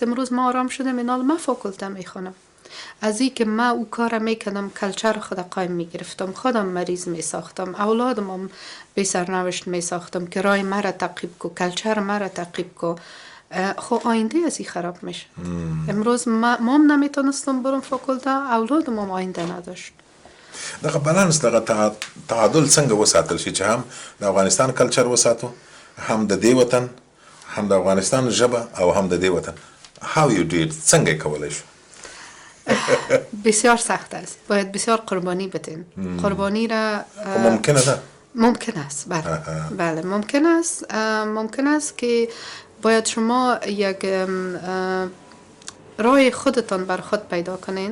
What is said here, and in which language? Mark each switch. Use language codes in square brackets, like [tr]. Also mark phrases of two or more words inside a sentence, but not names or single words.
[fa] امروز ما آرام شدم، اینال ما فاکولته میخونم. از این که ما او کار میکنم، کلچر خود قایم میگرفتم، خودم مریض میساختم، اولادم هم به سرنوشت میساختم که رای مرا تعقیب کو، کلچر مرا تعقیب کو. خب آینده از این خراب میشه. امروز ما نمیتونستم برم فاکولته، اولادم هم آینده نداشت. [ps] دغه بالانس، دغه تعادل څنګه وساتل شي چې هم د افغانستان کلچر وساتو، هم د دې وطن، هم د افغانستان ژبه او هم د دې وطن. [en] How you do it؟ [ps] څنګه یې کولی شو؟ [fa] بسیار سخت است، باید بسیار قربانی بدین. قربانی را [ps] ممکنه ده؟ [fa] ممکن است، بله. بله ممکن است که باید شما یک راه خودتان بر خود پیدا کنین.